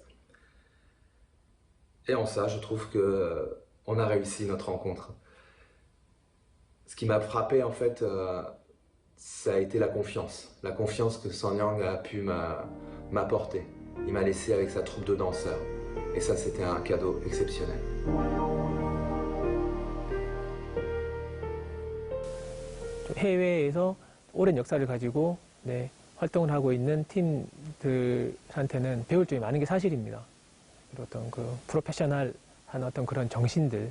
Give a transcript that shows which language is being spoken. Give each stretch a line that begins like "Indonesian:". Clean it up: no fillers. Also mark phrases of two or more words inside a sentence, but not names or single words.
French: Et en ça, je trouve que on a réussi notre rencontre. Ce qui m'a frappé en fait, ça a été la confiance que Sanyang a pu m'apporter. Il m'a laissé avec sa troupe de danseurs. Et ça, c'était un cadeau exceptionnel.
Korean: 해외에서 오랜 역사를 가지고 활동을 하고 있는 팀들한테는 배울 점이 많은 게 사실입니다. 어떤 그 프로페셔널한 어떤 그런 정신들.